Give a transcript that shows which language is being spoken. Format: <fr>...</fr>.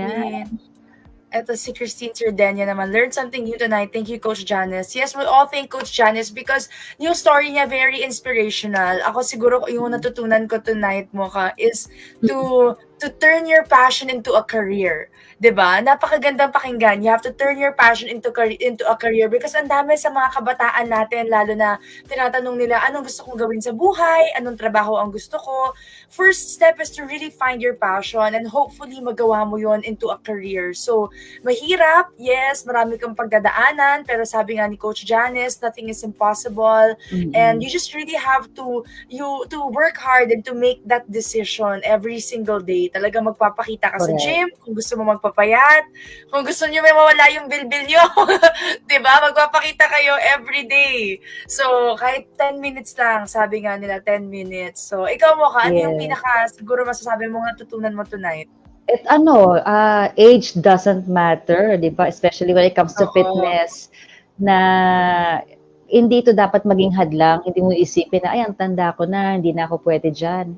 <tl>Ayan. Ito si Christine Sardenia naman.</tl> <en>Learned something new tonight. Thank you, Coach Janice. Yes, we all thank Coach Janice because</en> <tl>yung story niya</tl> <en>very inspirational.</en> <tl>Ako siguro yung natutunan ko tonight, Mocha, is</tl> <en>to turn your passion into a career.</en> <tl>'Di ba? Napakagandang pakinggan.</tl> <en>You have to turn your passion into a career because</en> <tl>ang dami sa mga kabataan natin, lalo na tinatanong nila, anong gusto kong gawin sa buhay? Anong trabaho ang gusto ko?</tl> <en>First step is to really find your passion and hopefully</en> <tl>magawa mo yon</tl> <en>into a career.</en> <tl>So, mahirap, yes, marami kang pagdadaanan, pero sabi nga ni Coach Janice,</tl> <en>nothing is impossible. And you just really have to work hard and to make that decision every single day</en> <tl>Talaga magpapakita ka sa</tl> <en>Correct.</en> <tl>gym, kung gusto mo magpapayat, kung gusto nyo may mawala yung bilbil nyo, diba? Magpapakita kayo</tl> <en>every day.</en> <tl>So, kahit 10 minutes lang, sabi nga nila, 10 minutes. So, ikaw mo ka, ano yung siguro masasabi mo nga tutunan mo tonight?</tl> <en>At age doesn't matter, di ba? Especially when it comes to</en> <tl>Oo. fitness, na hindi ito dapat maging hadlang. Hindi mo isipin na, ay, ang tanda ko na, hindi na ako pwede dyan.</tl>